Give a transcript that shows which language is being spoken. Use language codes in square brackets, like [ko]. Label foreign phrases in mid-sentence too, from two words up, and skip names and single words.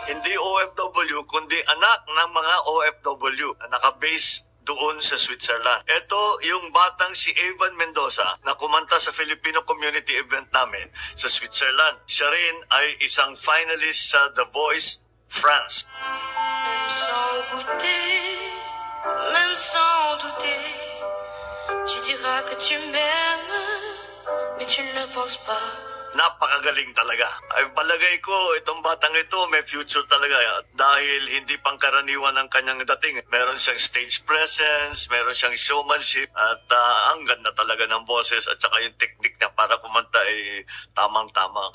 [tl] Hindi OFW, kundi anak ng mga OFW na nakabase doon sa Switzerland. Ito yung batang si Evan Mendoza na kumanta sa [en] Filipino community event [tl] namin sa Switzerland. Siya rin ay isang finalist sa The Voice France. [fr] Même sans goûter, même sans douter, tu diras que tu m'aimes, mais tu ne penses pas. [tl] Napakagaling talaga. Ay palagay ko, itong batang ito may future talaga. Dahil hindi pangkaraniwan ang kanyang dating. Meron siyang [en] stage presence, [tl] meron siyang showmanship, at ang ganda talaga ng boses at saka yung technique niya para kumanta ay tamang-tama.